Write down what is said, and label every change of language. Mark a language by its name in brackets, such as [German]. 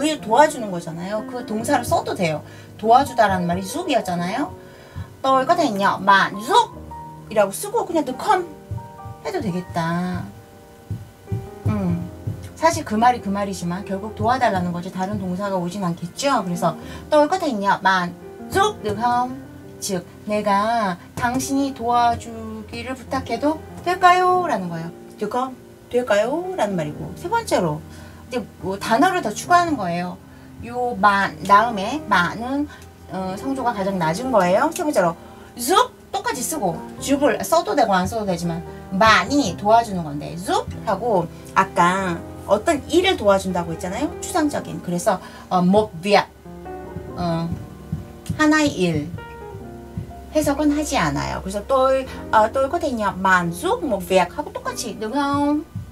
[Korean] 도와주는 거잖아요. 그 동사를 써도 돼요. 도와주다라는 말이 giúp이었잖아요. [Vietnamese] tôi có thể nhờ bạn giúp [Korean] 이라고 쓰고 그냥 [Vietnamese] được không [Korean] 해도 되겠다. 사실 그 말이 그 말이지만 결국 도와달라는 거지 다른 동사가 오진 않겠죠. 그래서 [Vietnamese] tôi có thể nhờ bạn giúp được không? [Korean] 즉 내가 당신이 도와주기를 부탁해도 될까요? 라는 거예요. 될까요? 라는 말이고 세 번째로 이제 뭐 단어를 더 추가하는 거예요. 요 만 다음에 만은 성조가 가장 낮은 거예요. 세 번째로 giúp 똑같이 쓰고 줍을 써도 되고 안 써도 되지만 만이 도와주는 건데 giúp 하고 아까 어떤 일을 도와준다고 했잖아요. 추상적인. 그래서 một việc 하나의 일 해석은 하지 않아요. 그래서 [Vietnamese] tôi có thể nhờ bạn giúp một việc [Korean] 하고 똑같이 [Vietnamese] đúng không?